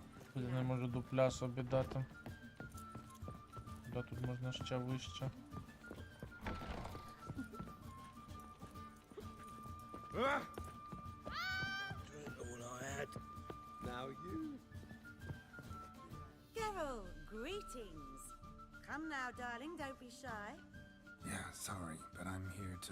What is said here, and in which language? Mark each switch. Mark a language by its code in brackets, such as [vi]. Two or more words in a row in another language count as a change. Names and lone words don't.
[uk] Я не можу дупля собі дати. Куди тут можна ще вище? [en] All I had. Now you. Geralt, greetings. Come now, darling, don't be shy. Yeah, sorry, but I'm here to...